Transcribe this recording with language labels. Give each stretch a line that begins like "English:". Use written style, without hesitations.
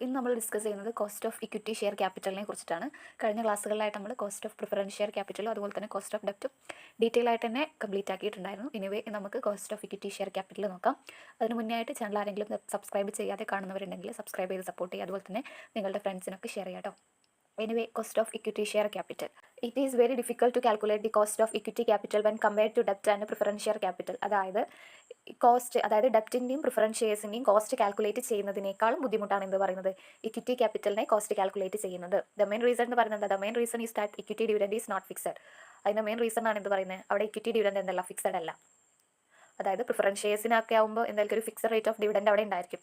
Malayalam: ഇന്ന് നമ്മൾ ഡിസ്കസ് ചെയ്യുന്നത് കോസ്റ്റ് ഓഫ് ഇക്വിറ്റി ഷെയർ ക്യാപിറ്റലിനെ കുറിച്ചിട്ടാണ്. കഴിഞ്ഞ ക്ലാസ്സുകളിലായിട്ട് നമ്മൾ കോസ്റ്റ് ഓഫ് പ്രിഫറൻസ് ഷെയർ ക്യാപിറ്റലും അതുപോലെ തന്നെ കോസ്റ്റ് ഓഫ് ഡെപ്റ്റും ഡീറ്റെയിൽ ആയിട്ട് തന്നെ കംപ്ലീറ്റ് ആക്കിയിട്ടുണ്ടായിരുന്നു. എനിവേ നമുക്ക് cost of equity share capital നോക്കാം. അതിന് മുന്നേ ആയിട്ട് ചാനൽ ആരെങ്കിലും സബ്സ്ക്രൈബ് ചെയ്യാതെ കാണുന്നവരുണ്ടെങ്കിൽ സബ്സ്ക്രൈബ് ചെയ്ത് സപ്പോർട്ട് ചെയ്യുക. അതുപോലെ തന്നെ നിങ്ങളുടെ ഫ്രണ്ട്സിനൊക്കെ ഷെയർ ചെയ്യാം കേട്ടോ.
English: Anyway, cost of equity share capital. It is very difficult to calculate the cost of equity capital when compared to debt and preference share capital.
Malayalam: അതായത് ഡെപ്റ്റിൻ്റെയും പ്രിഫറൻസ് ഷെയർസിൻ്റെയും കോസ്റ്റ് കാൽക്കുലേറ്റ് ചെയ്യുന്നതിനേക്കാളും ബുദ്ധിമുട്ടാണ് എന്ന് പറയുന്നത് ഇക്വിറ്റി ക്യാപിറ്റലിനെ കോസ്റ്റ് കാൽക്കുലേറ്റ് ചെയ്യുന്നത്.
English: the main reason
Malayalam: എന്ന് പറയുന്നത്
English: The main reason is that equity dividend is not fixed.
Malayalam: അതിൻ്റെ main reason ആണ് എന്ത് പറയുന്നത്, അവിടെ ഇക്വിറ്റി ഡിവിഡൻഡ് എന്തല്ല ഫിക്സഡ് അല്ല. അതായത് പ്രിഫറൻസ് ഷെയർസിനൊക്കെ ആകുമ്പോൾ എന്തായാലും ഒരു ഫിക്സഡ് റേറ്റ് ഓഫ് ഡിവിഡൻഡ് അവിടെ ഉണ്ടായിരിക്കും.